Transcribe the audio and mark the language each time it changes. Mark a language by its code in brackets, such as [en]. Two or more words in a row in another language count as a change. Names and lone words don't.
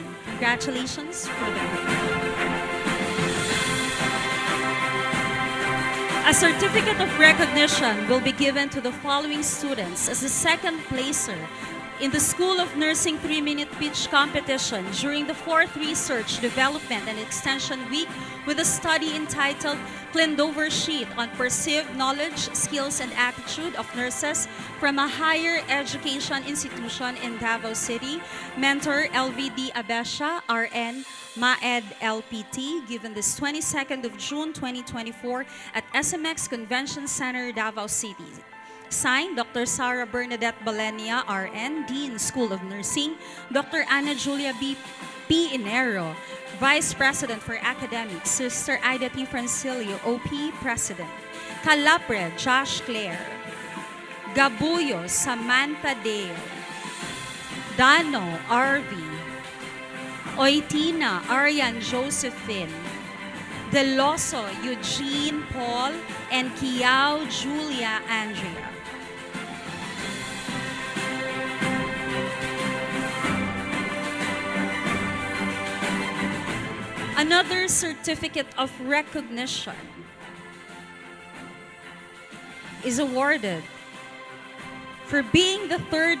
[en] Congratulations for the group. A certificate of recognition will be given to the following students as the second placer in the School of Nursing 3-minute pitch competition during the 4th Research, Development, and Extension Week with a study entitled Clindover Sheet on Perceived Knowledge, Skills, and Attitude of Nurses from a Higher Education Institution in Davao City. Mentor, 𝘊𝘰𝘵𝙗𝙀, RN, MAED, LPT. Given this 22nd of June 2024 at SMX Convention Center, Davao City. Signed, Dr. Sara Bernadette Balenia, RN, Dean, School of Nursing. Dr. Ana Julia P. Inero, Vice President for Academics. Sister Ida P. Francilio, OP, President. Calapre, Josh Claire. Gabuyo, Samantha Dale. Dano, RV. Oitina, Arian Josephine. Deloso, Eugene Paul, and Kiao Julia Andrea. Another certificate of recognition is awarded for being the third